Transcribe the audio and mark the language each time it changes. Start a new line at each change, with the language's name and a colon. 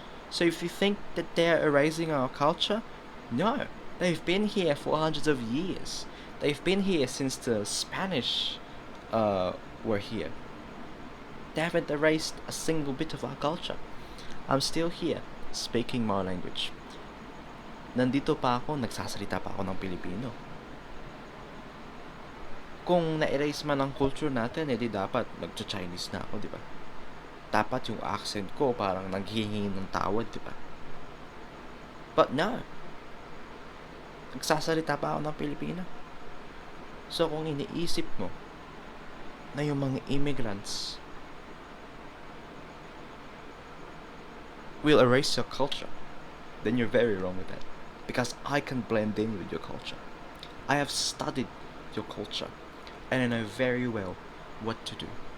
English: So if you think that they're erasing our culture, no. They've been here for hundreds of years. They've been here since the Spanish were here. They haven't erased a single bit of our culture. I'm still here, speaking my language.
Filipino: Nandito pa ako, nagsasalita pa ako ng Pilipino. Kung na-erase man ang culture natin, edi dapat nagcha-Chinese na ako, di ba? Dapat yung accent ko parang naghihingi ng tawad, di ba?
English: But no.
Filipino: Nagsasalita pa ako ng Pilipino.
English: So
Filipino: kung iniisip mo na yung mga
English: immigrants will erase your culture, then you're very wrong with that. Because I can blend in with your culture. I have studied your culture, and I know very well what to do.